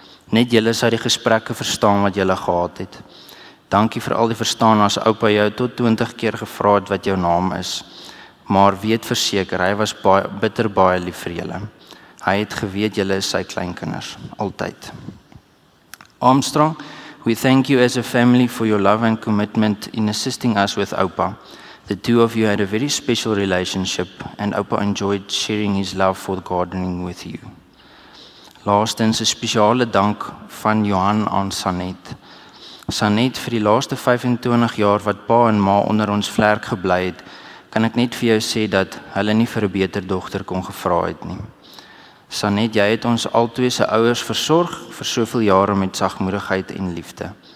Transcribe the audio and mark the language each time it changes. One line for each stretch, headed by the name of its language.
Afrikaans: Net julle sou die gesprekke verstaan wat julle gehad het. Dankie vir al die verstaan as oupa jou tot 20 keer gevra het wat jou naam is. Maar weet verseker, hy was bitter baie lief vir julle. Hy het geweet julle is sy kleinkinders, altyd.
English: Armstrong, we thank you as a family for your love and commitment in assisting us with oupa. The two of you had a very special relationship and oupa enjoyed sharing his love for gardening with you.
Afrikaans: Laastens 'n spesiale dank van Johan aan Sanet. Sanet, vir die laaste 25 jaar wat pa en ma onder ons vlerk gebly het, kan ek net vir jou sê dat hulle nie vir 'n beter dogter kon gevra het nie. Sanet, jy het ons albei se ouers versorg vir soveel jare met sagmoedigheid en liefde.